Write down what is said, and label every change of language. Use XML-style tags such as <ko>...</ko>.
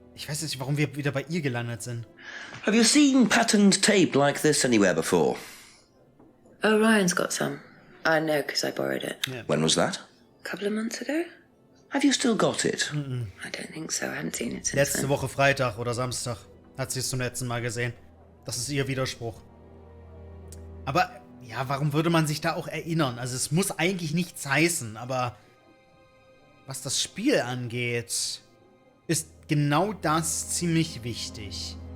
<de>Ich weiß jetzt nicht, warum wir wieder bei ihr gelandet sind.</de> <en>Have you seen patterned tape like this anywhere before? Oh, Ryan's got some. I know, because I borrowed it. Yeah. When was that? A couple of months ago? Have you still got it? I don't think so. I haven't seen it since</en> <de>Letzte</de> <en>then.</en> <de>Woche Freitag oder Samstag hat sie es zum letzten Mal gesehen. Das ist ihr Widerspruch. Aber, ja, warum würde man sich da auch erinnern? Also es muss eigentlich nichts heißen, aber was das Spiel angeht, ist genau das ziemlich wichtig.</de>